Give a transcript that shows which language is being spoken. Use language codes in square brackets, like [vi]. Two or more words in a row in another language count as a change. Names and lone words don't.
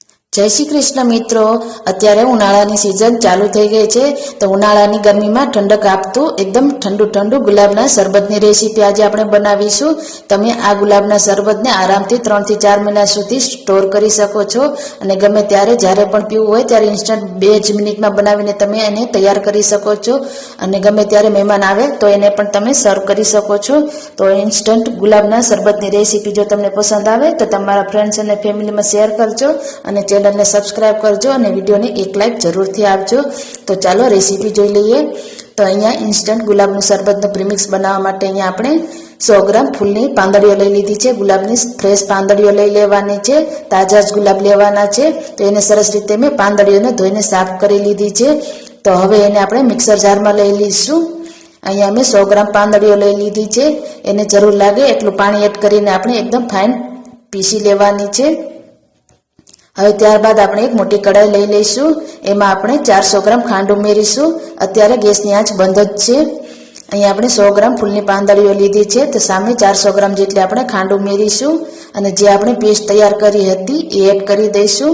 [gu] જય શ્રી કૃષ્ણ મિત્રો, અત્યારે ઉનાળાની સીઝન ચાલુ થઈ ગઈ છે। તો ઉનાળાની ગરમીમાં ઠંડક આપતું એકદમ ઠંડું ઠંડું ગુલાબના શરબતની રેસીપી આજ આપણે બનાવીશું। તમે આ ગુલાબના શરબતને આરામથી 3 થી 4 મહિના સુધી સ્ટોર કરી શકો છો અને ગમે ત્યારે જ્યારે પણ પીવું હોય ત્યારે ઇન્સ્ટન્ટ 2 જ મિનિટમાં બનાવીને તમે એને તૈયાર કરી શકો છો અને ગમે ત્યારે મહેમાન આવે તો એને પણ તમે સર્વ કરી શકો છો। તો ઇન્સ્ટન્ટ ગુલાબના શરબતની રેસીપી જો તમને પસંદ આવે તો તમારા ફ્રેન્ડ્સ અને ફેમિલીમાં શેર કરજો અને ચેનલને સબ્સ્ક્રાઇબ કરજો ઔર વીડિયોને એક લાઇક જરૂરથી આપજો। તો ચાલો રેસીપી જોઈ લઈએ। તો અહીંયા ઇન્સ્ટન્ટ ગુલાબનું શરબતનું પ્રીમિક્સ બનાવવા માટે અહીંયા આપણે 100 ગ્રામ ફૂલની પાંદડીઓ લઈ લીધી છે। ગુલાબની ફ્રેશ પાંદડીઓ લઈ લેવાની છે, તાજા જ ગુલાબ લેવાના છે। તો એને સરસ રીતે મેં પાંદડીઓને ધોઈને સાફ કરી લીધી છે। તો હવે એને આપણે [en] mixer jar [gu] માં લઈ લઈશું। અહીંયા મેં 100 ગ્રામ પાંદડીઓ લઈ લીધી છે। એને જરૂર લાગે એટલું પાણી એડ કરીને આપણે એકદમ ફાઇન પીસી લેવાની છે। હવે ત્યારબાદ આપણે એક મોટી કડાઈ લઈ લઈશું। એમાં આપણે 400 ગ્રામ ખાંડ ઉમેરીશું। અત્યારે ગેસની આંચ બંધ જ છે। અહીં આપણે 100 ગ્રામ ફૂલની પાંદડીઓ લીધી છે તો સામે 400 ગ્રામ જેટલી આપણે ખાંડ ઉમેરીશું અને જે આપણે પેસ્ટ તૈયાર કરી હતી એ એડ કરી દઈશું।